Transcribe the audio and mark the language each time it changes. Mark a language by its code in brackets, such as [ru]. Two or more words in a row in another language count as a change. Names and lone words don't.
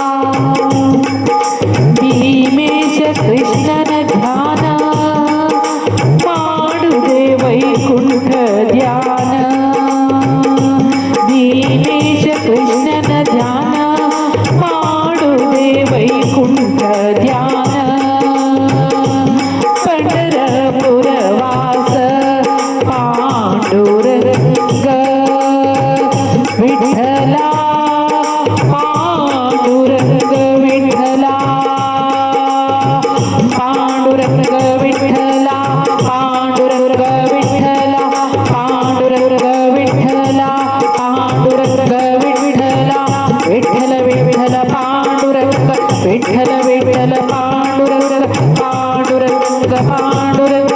[kn] ಭೀಮೇಶ ಕೃಷ್ಣನ ಧ್ಯಾನ ಮಾಡುದೆ ವೈಕುಂಠ ಧ್ಯಾನ ಭೀಮೇಶ ಕೃಷ್ಣನ ಧ್ಯಾನ ಮಾಡುದೆ ವೈಕುಂಠ ಧ್ಯಾನ [mr] पंढरपुरवास पांडुरंग विठ्ठला पांडुरंग विठ्ठला पांडुरंग विठ्ठला पांडुरंग विठ्ठला पांडुरंग विठ्ठला पांडुरंग विठ्ठला विठ्ठल विठ्ठल पांडुरंग विठ्ठल विठ्ठल पांडुरंग पांडुरंग पांडुरंग